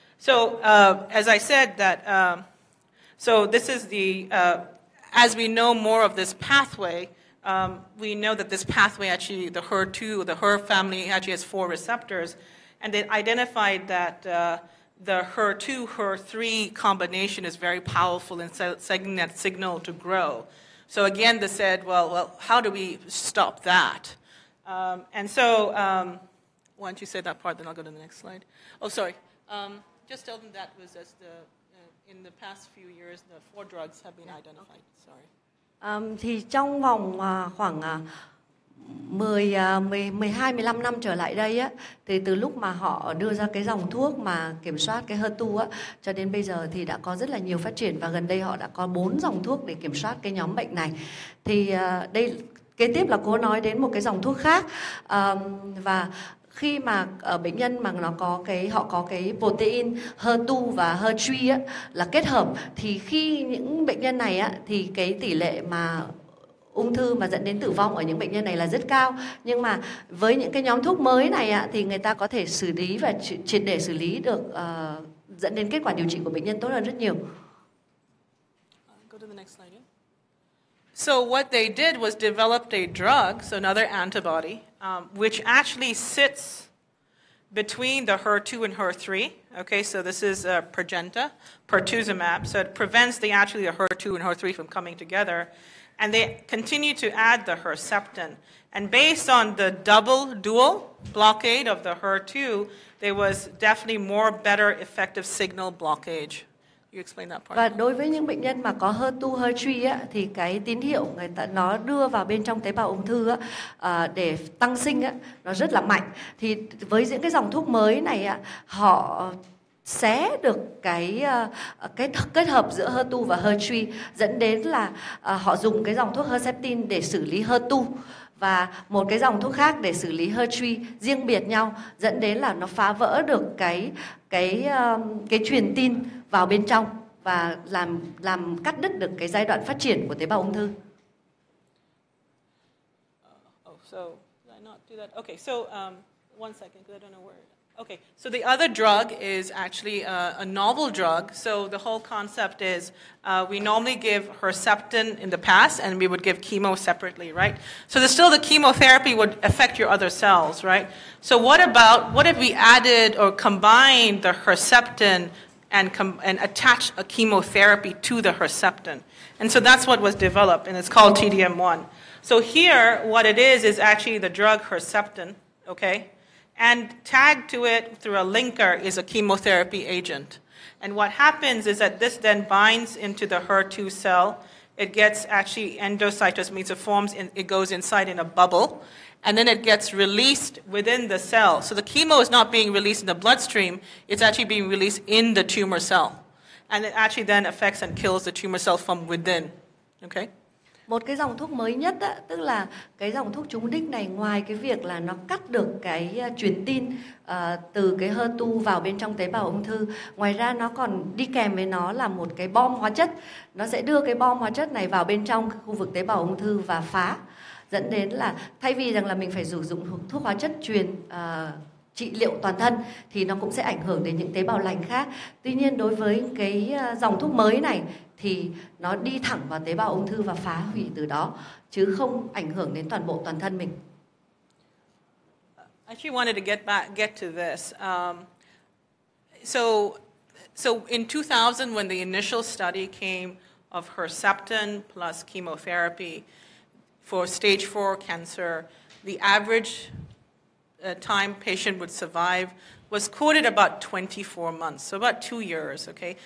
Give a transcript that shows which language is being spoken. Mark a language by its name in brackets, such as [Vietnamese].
[English] So, as I said, so this is as we know more of this pathway, we know that this pathway actually, the HER family actually has 4 receptors, and they identified that the HER2, HER3 combination is very powerful in sending that signal to grow. So again, they said, well, how do we stop that? And so, why don't you say that part, then I'll go to the next slide. Oh, sorry. Just tell them that was in the past few years, the 4 drugs have been identified. Sorry. [Vietnamese] Thì trong vòng khoảng 12-15 năm trở lại đây á, thì từ lúc mà họ đưa ra cái dòng thuốc mà kiểm soát cái HER2 á, cho đến bây giờ thì đã có rất là nhiều phát triển, và gần đây họ đã có 4 dòng thuốc để kiểm soát cái nhóm bệnh này. Thì đây kế tiếp là cô nói đến một cái dòng thuốc khác, và khi mà ở bệnh nhân mà họ có cái protein HER2 và HER3 á, là kết hợp, thì khi những bệnh nhân này á, thì cái tỷ lệ mà ung thư mà dẫn đến tử vong ở những bệnh nhân này là rất cao. Nhưng mà với những cái nhóm thuốc mới này á, thì người ta có thể xử lý và triệt để xử lý được, dẫn đến kết quả điều trị của bệnh nhân tốt hơn rất nhiều. [English] Go to the next slide. So what they did was developed a drug, so another antibody, which actually sits between the HER2 and HER3. Okay, so this is pertuzumab. So it prevents the HER2 and HER3 from coming together. And they continue to add the Herceptin. And based on the dual blockade of the HER2, there was definitely better effective signal blockage You explain that part. [Vietnamese] Và đối với những bệnh nhân mà có HER2, HER3 á, thì cái tín hiệu người ta nó đưa vào bên trong tế bào ung thư á, để tăng sinh á, nó rất là mạnh. Thì với những cái dòng thuốc mới này á, họ xé được cái kết hợp giữa HER2 và HER3, dẫn đến là họ dùng cái dòng thuốc Herceptin để xử lý HER2 và một cái dòng thuốc khác để xử lý HER3 riêng biệt nhau, dẫn đến là nó phá vỡ được cái truyền tin vào bên trong và làm cắt đứt được cái giai đoạn phát triển của tế bào ung thư. [English] So did I not do that? Okay, so one second, because I don't know where. Okay, so the other drug is actually a novel drug. So the whole concept is we normally give Herceptin in the past, and we would give chemo separately, right? So the chemotherapy would affect your other cells, right? So what if we added or combined the Herceptin and attach a chemotherapy to the Herceptin? And so that's what was developed, and it's called TDM1. So here, what it is actually the drug Herceptin, okay? And tagged to it through a linker is a chemotherapy agent. And what happens is that this then binds into the HER2 cell. It gets actually endocytosed, means it goes inside in a bubble, and then it gets released within the cell. So the chemo is not being released in the bloodstream, it's actually being released in the tumor cell. And it actually then affects and kills the tumor cell from within. Okay? [Vietnamese] Một cái dòng thuốc mới nhất á, tức là cái dòng thuốc trúng đích này, ngoài cái việc là nó cắt được cái truyền tin từ cái HER2 vào bên trong tế bào ung thư, ngoài ra nó còn đi kèm với nó là một cái bom hóa chất. Nó sẽ đưa cái bom hóa chất này vào bên trong khu vực tế bào ung thư và phá, dẫn đến là thay vì rằng là mình phải sử dụng thuốc hóa chất truyền trị liệu toàn thân thì nó cũng sẽ ảnh hưởng đến những tế bào lành khác. Tuy nhiên đối với cái dòng thuốc mới này thì nó đi thẳng vào tế bào ung thư và phá hủy từ đó, chứ không ảnh hưởng đến toàn thân mình. [English] I actually wanted to get to this. So in 2000, when the initial study came of Herceptin plus chemotherapy for stage 4 cancer, the average time patient would survive was quoted about 24 months, so about 2 years, okay?